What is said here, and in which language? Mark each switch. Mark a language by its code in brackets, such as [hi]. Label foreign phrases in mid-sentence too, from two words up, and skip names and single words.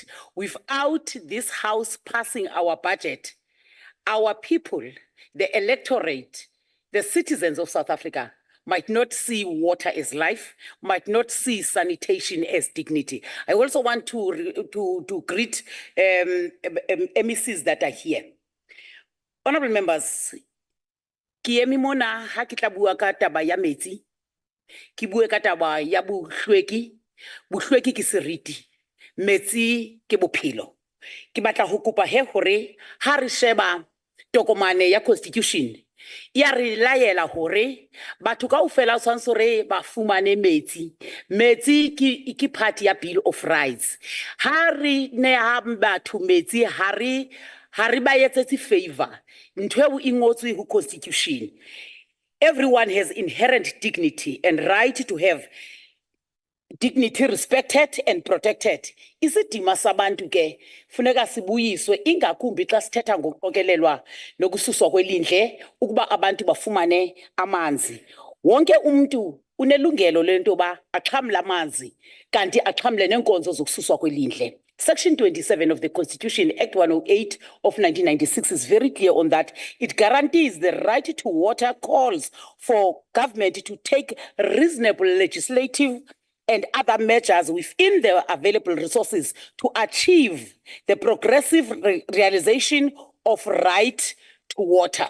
[en] Without this House passing our budget, our people, the electorate, the citizens of South Africa might not see water as life, might not see sanitation as dignity. I also want to greet MECs that are here. Honorable members, [st] ki eme mona ha ke tla bua ka taba ya metsi, ki bue ka taba ya bohlweki, bohlweki ke seriti, metsi ke bophelo. Ke batla ho kopa he hore ha re sheba tokomane ya constitution, ya re laela hore batho kaofela o tshwanetse hore ba fumane metsi. Metsi ke part ya Bill of Rights. Ha re neha batho metsi, ha re ba etsetse favor. Ntho eo e ngotswe ho constitution. [en] Everyone has inherent dignity and right to have dignity respected and protected. [xh] Isidima sabantu ke funeka sibuyiswe, ingakumbi xa sithetha ngokuqokelelwa nokususwa kwelindle ukuba abantu bafumane amanzi. Wonke umuntu unelungelo lento ba axhamla amanzi kanti axhamle nenkonzo zokususwa kwelindle. [en] Section 27 of the Constitution, Act 108 of 1996 is very clear on that. It guarantees the right to water, calls for government to take reasonable legislative and other measures within the available resources to achieve the progressive realization of right to water.